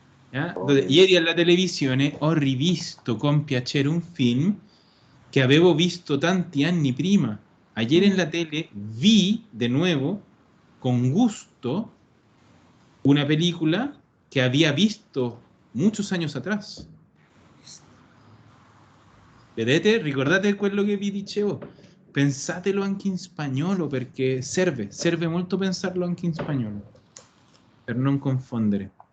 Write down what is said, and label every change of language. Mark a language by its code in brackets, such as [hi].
[it] Ieri alla televisione ho rivisto con piacere un film che avevo visto tanti anni prima. [es] Ayer en la tele vi de nuevo con gusto una película que había visto muchos años atrás. [it] Vedete? Ricordate quello che vi dicevo? Pensatelo anche in spagnolo perché serve molto pensarlo anche in spagnolo per non confondere.